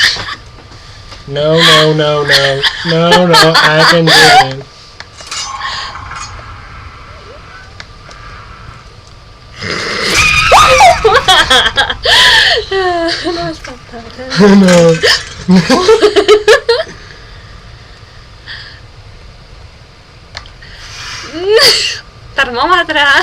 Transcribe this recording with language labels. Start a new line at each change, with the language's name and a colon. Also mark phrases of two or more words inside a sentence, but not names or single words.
English: No, I can do it.
Catalan: No has espantat, No. Termòmetre!